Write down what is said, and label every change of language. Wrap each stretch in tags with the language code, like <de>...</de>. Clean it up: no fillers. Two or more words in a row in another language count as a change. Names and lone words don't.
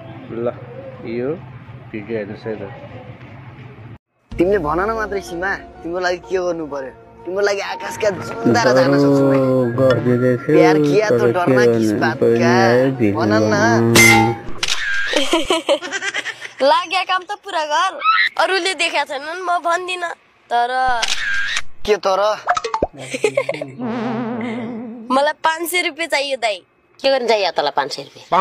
<ne>ल यो भिडियो हेर्नुहोस् है त। तिमीले भन न मात्रै सीमा, तिम्रो लागि के गर्नु पर्यो? तिम्रो लागि आकाशका जुन तारा जान सक्छु मैले।</ne> <hi>प्यार किया तो डरना किस बात का,</hi> <ne>भन न। लाग्या काम त पुरा गर। अरूले देखेका छैनन्, म भन्दिन। तर के तर? मलाई 500 रुपैयाँ चाहियो दाइ। के गर्न चाहियो तँलाई 500 रुपैयाँ?</ne>